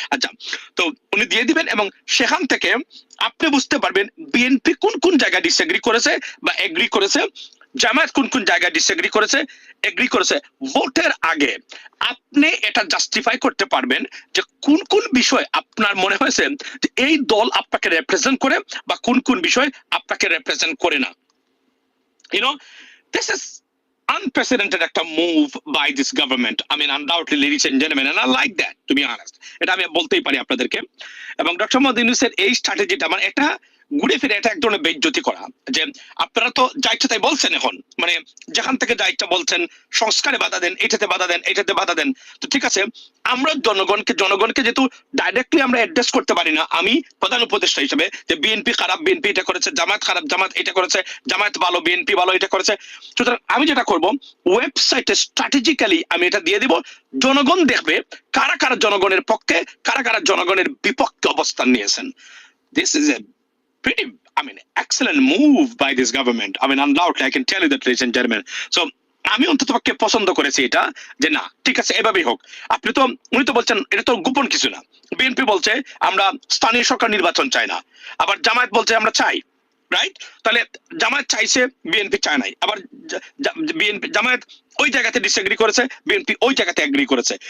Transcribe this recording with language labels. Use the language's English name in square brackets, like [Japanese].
[Bangla] আচ্ছা, তো উনি দিয়ে দিবেন এবং সেখান থেকে আপনি বুঝতে পারবেন বিএনপি কোন জায়গায় ডিসএগ্রি করেছে বা এগ্রি করেছে, জামায়াত কোন জায়গায় ডিসএগ্রি করেছে, এগ্রি করেছে। ভোটের আগে আপনি এটা জাস্টিফাই করতে পারবেন যে কোন বিষয় আপনার মনে হয়েছে যে এই দল আপনাকে রিপ্রেজেন্ট করে বা কোন বিষয় আপনাকে রিপ্রেজেন্ট করে না। [English] You know, this is unprecedented [Bangla] একটা move [English] by this government. I mean, undoubtedly, ladies and gentlemen, and I like that, to be honest. [Bangla] এটা আমি বলতেই পারি আপনাদেরকে। এবং ডক্টর মোহাম্মদ ইউনূসের এই স্ট্র্যাটেজিটা মানে এটা ঘুরে ফিরে এটা এক ধরনের বেজ্জতি করা, যে আপনারা তো যা ইচ্ছা তাই বলছেন, এখন মানে যেখান থেকে যা ইচ্ছা বলছেন, সংস্কারে বাধা দেন, এটাতে বাধা দেন, এটাতে বাধা দেন। তো ঠিক আছে, আমরা জনগণকে যেহেতু ডাইরেক্টলি আমরা অ্যাড্রেস করতে পারি না, আমি প্রধান উপদেষ্টা হিসেবে, যে বিএনপি খারাপ, বিএনপি এটা করেছে, জামায়াত খারাপ, জামায়াত এটা করেছে, জামায়াত ভালো, বিএনপি ভালো, এটা করেছে। সুতরাং আমি যেটা করব, ওয়েবসাইটে স্ট্র্যাটেজিক্যালি আমি এটা দিয়ে দিব, জনগণ দেখবে কারা কারা জনগণের পক্ষে, কারা কারা জনগণের বিপক্ষে অবস্থান নিয়েছেন। [English] This is a pretty, I mean, excellent move by this government. I mean, undoubtedly, I can tell you that, ladies and gentlemen. [Bangla] So, আমি অন্ততপক্ষে পছন্দ করেছি এটা, যে না ঠিক আছে, এভাবেই হোক। উনি তো বলছেন এটা তো গোপন কিছু না। বিএনপি বলছে আমরা স্থানীয় সরকার নির্বাচন চাই না, আবার জামায়াত বলছে আমরা চাই, রাইট? তাহলে জামায়াত চাইছে, বিএনপি চায় নাই, আবার জামায়াত ওই জায়গাতে ডিসএগ্রি করেছে, বিএনপি ওই জায়গাতে এগ্রি করেছে।